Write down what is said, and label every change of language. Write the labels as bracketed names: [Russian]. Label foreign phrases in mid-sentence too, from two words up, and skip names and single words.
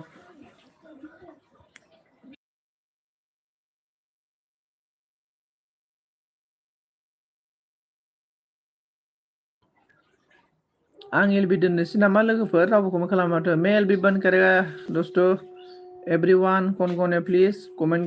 [Bodo] आं एलबि दोननोसै नामा लोगोफोर रावबो कमेन्ट खालामा माथो [Hindi] मैं एलबी बंद करेगा दोस्तों एवरीवन कौन है प्लीज कमेंट